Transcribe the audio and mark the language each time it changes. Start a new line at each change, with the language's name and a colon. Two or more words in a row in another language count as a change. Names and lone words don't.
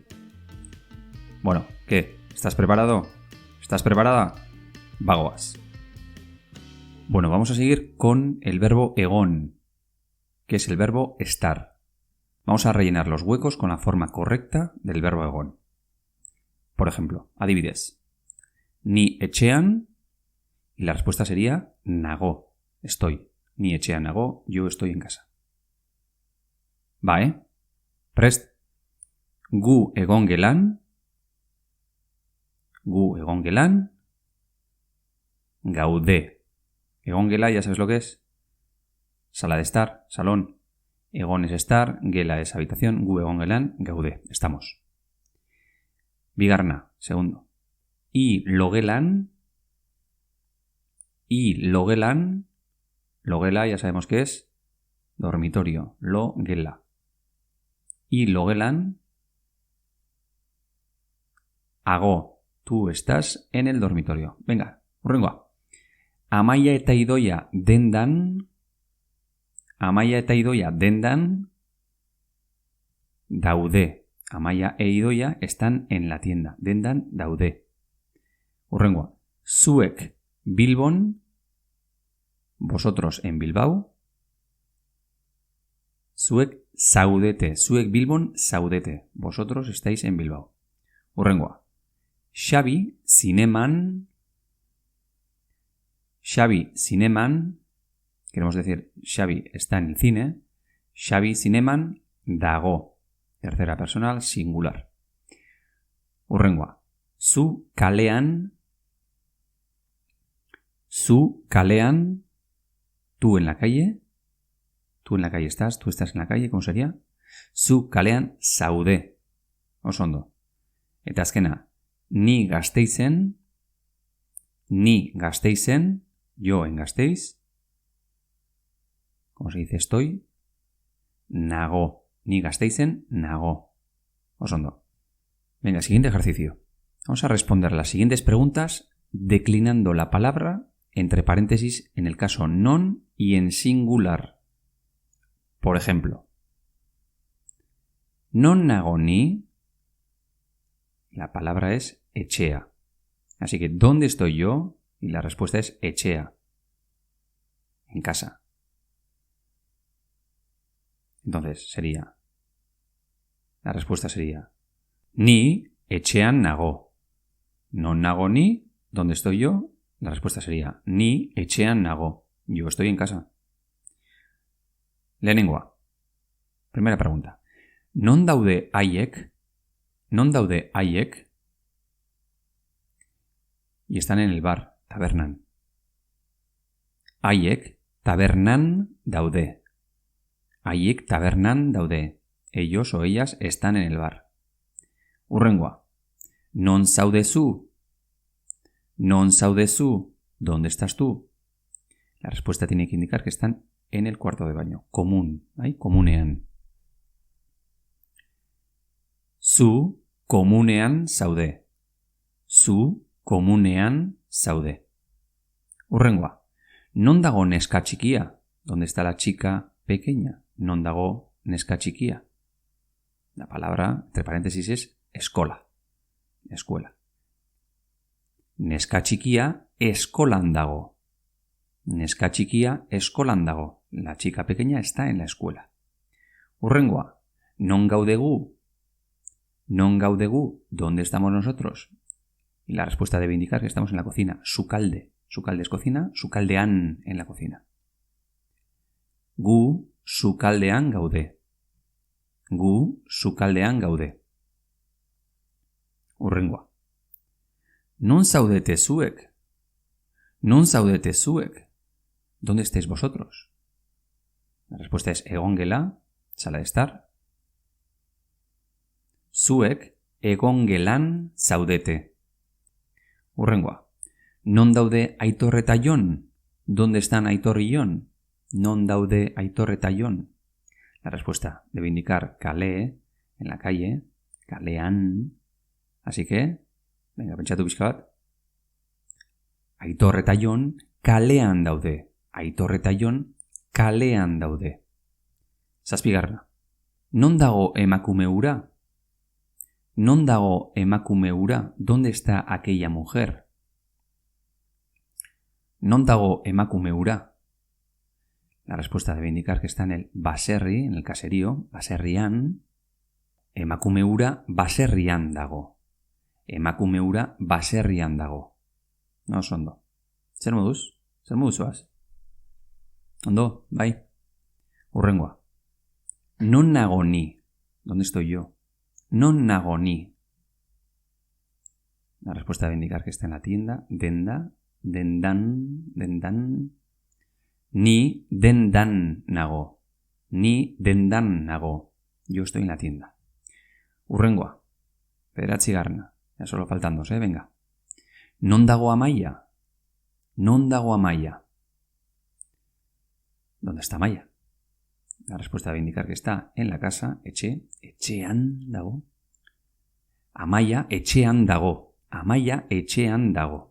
Spanish: Bueno, ¿qué? ¿Estás preparado? ¿Estás preparada? Vagoas. Bueno, vamos a seguir con el verbo egon, que es el verbo estar. Vamos a rellenar los huecos con la forma correcta del verbo egon. Por ejemplo,
Basque: adibidez. Ni etxean,
Spanish: y la respuesta sería nago, estoy.
Basque: Ni etxean nago,
Spanish: yo estoy en casa. Va,
Basque: Prest. Gu egon gelan. Gu egon gelan. Gaude. Egon gela,
Spanish: ya sabes lo que es. Sala de estar, salón. Egon es estar, gela es habitación,
Basque: gu egon gelan, gaude.
Spanish: Estamos.
Basque: Bigarna, segundo. Y logelan. Logela ya sabemos qué es. Dormitorio. Logela. Y logelan. Hago.
Spanish: Tú estás en el dormitorio. Venga,
Basque: hurrengoa. Amaia eta Idoia dendan. Amaia eta Idoia dendan.
Spanish: Daude. Amaia e Idoia están en la tienda.
Basque: Dendan daude. Hurrengoa. Zuek Bilbon.
Spanish: Vosotros en Bilbao.
Basque: Zuek zaudete. Zuek Bilbon zaudete.
Spanish: Vosotros estáis en Bilbao.
Basque: Hurrengoa. Xabi zineman. Xabi zineman.
Spanish: Queremos decir, Xabi está en el cine.
Basque: Xabi zineman dago.
Spanish: Tercera personal singular.
Basque: Hurrengoa. Zu kalean. Zu kalean.
Spanish: Tú en la calle. Tú en la calle estás. Tú estás en la calle. ¿Cómo sería?
Basque: Zu kalean zaude. Osondo. Eta azkena. Ni Gasteizen. Ni Gasteizen.
Spanish: Yo en Gasteiz. ¿Cómo se dice estoy?
Basque: Nago. Ni Gasteizen, nago. Osondo.
Spanish: Venga, siguiente ejercicio. Vamos a responder las siguientes preguntas declinando la palabra entre paréntesis en el caso non y en singular. Por ejemplo,
Basque: non nago ni.
Spanish: La palabra es etxea. Así que, ¿dónde estoy yo? Y la respuesta es etxea. En casa. Entonces la respuesta sería
Basque: ni etxean nago. Non nago ni,
Spanish: ¿dónde estoy yo? La respuesta sería,
Basque: ni etxean nago.
Spanish: Yo estoy en casa. Lehenengoa. Primera pregunta.
Basque: Non daude haiek? Non daude haiek?
Spanish: Y están en el bar, tabernan.
Basque: Haiek tabernan daude. Haiek tabernan daude.
Spanish: Ellos o ellas están en el bar.
Basque: Hurrengoa. Non zaudezu? Non zaudezu?
Spanish: ¿Dónde estás tú? La respuesta tiene que indicar que están en el cuarto de baño. Común. ¿Hay?
Basque: Komunean. Zu komunean zaude. Zu komunean zaude. Hurrengoa. Non dago neska txikia?
Spanish: ¿Dónde está la chica pequeña?
Basque: Non dago neska txikia.
Spanish: La palabra, entre paréntesis, es eskola. Escuela.
Basque: Neska txikia eskolan dago. Neska txikia eskolan dago.
Spanish: La chica pequeña está en la escuela.
Basque: Hurrengoa. Non gaudegu? Non gaudegu?
Spanish: ¿Dónde estamos nosotros? Y la respuesta debe indicar que estamos en la cocina. Sukalde. Sukalde es cocina. Sukaldean en la cocina.
Basque: Gu sukaldean gaude. Gu sukaldean gaude. Hurrengoa. Non zaudete zuek? Non zaudete zuek?
Spanish: ¿Dónde estáis vosotros? La respuesta es egongela, sala de estar.
Basque: Zuek egongelan zaudete. Hurrengoa. Non daude Aitor eta Jon?
Spanish: ¿Dónde están Aitor y Jon?
Basque: Non daude Aitor eta Jon.
Spanish: La respuesta debe indicar kale, en la calle, kalean. Así que, venga,
Basque: pentsatu pixka bat. Aitor eta Jon kalean daude. Aitor eta Jon kalean daude. Zazpigarrena. Non dago emakume hura? Non dago emakume hura?
Spanish: ¿Dónde está aquella mujer?
Basque: Non dago emakume hura?
Spanish: La respuesta debe indicar que está en el baserri, en el caserío,
Basque: baserrian. Emakume hura baserrian dago. Emakume hura baserrian dago. No, oso ondo. Zer moduz? Zer moduz zoaz? Ondo, bai. Hurrengoa. Non nago ni?
Spanish: ¿Dónde estoy yo?
Basque: Non nago ni.
Spanish: La respuesta debe indicar que está en la tienda.
Basque: Denda, dendan, dendan. Ni dendan nago. Ni dendan nago.
Spanish: Yo estoy en la tienda.
Basque: Hurrengoa. Bederatzigarrena.
Spanish: Ya solo faltan dos, venga.
Basque: Non dago Amaia? Non dago Amaia?
Spanish: ¿Dónde está Amaia? La respuesta debe indicar que está en la casa,
Basque: etxean dago. Amaia etxean dago. Amaia etxean dago.